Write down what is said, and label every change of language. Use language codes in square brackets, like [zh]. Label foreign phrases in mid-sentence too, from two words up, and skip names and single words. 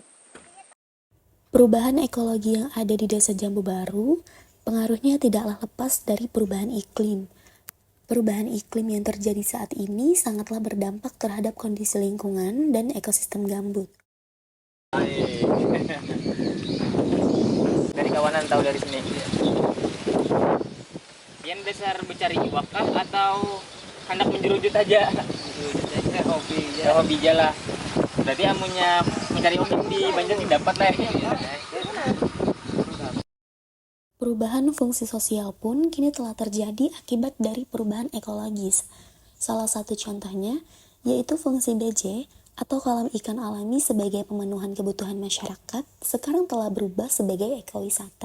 [id] Perubahan ekologi yang ada di desa Jambu Baru, pengaruhnya tidaklah lepas dari perubahan iklim. Perubahan iklim yang terjadi saat ini sangatlah berdampak terhadap kondisi lingkungan dan ekosistem gambut. Dari kawanan tahu dari sini. [bjn] Yang dasar mencari iwak kah atau hendak menjerujut aja? Menjerujut aja, hobi ya. Hobi aja lah. Berarti amunya mencari iwak di Banjar dapat lah ya. [id] Perubahan fungsi sosial pun kini telah terjadi akibat dari perubahan ekologis. Salah satu contohnya yaitu fungsi BJ atau kolam ikan alami sebagai pemenuhan kebutuhan masyarakat sekarang telah berubah sebagai ekowisata.